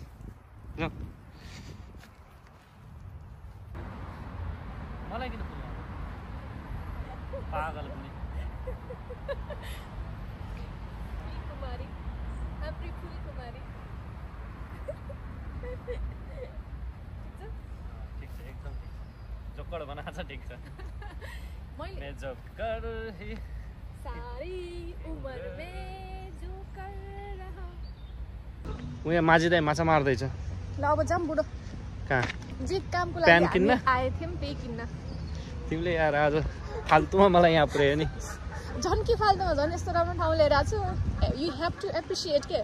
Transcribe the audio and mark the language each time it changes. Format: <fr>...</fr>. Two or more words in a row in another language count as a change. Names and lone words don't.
<ne>यो मलाई किन फुल पागल पनि कुमारी हाम्री फुल कुमारी ठिक छ एकदम जोकर बनाएको छ ठिक छ मैले</ne> <hi>मैं जोकर ही सारी उमर में जो कर रहा</hi> <ne>उ यहाँ माझी दाइ माछा मार्दैछ ल अब जाम बुढो कहाँ जे कामको प्यान लागि किन्न? हामी आए थियौँ त्यही किन्न तिमीले यार आज फाल्तुमा मलाई यहाँ पुर्यायो नि झन् के फाल्टोमा झन् यस्तो राम्रो ठाउँ लिएर आएको छु</ne> <en>you have to appreciate</en> <ne>के</ne>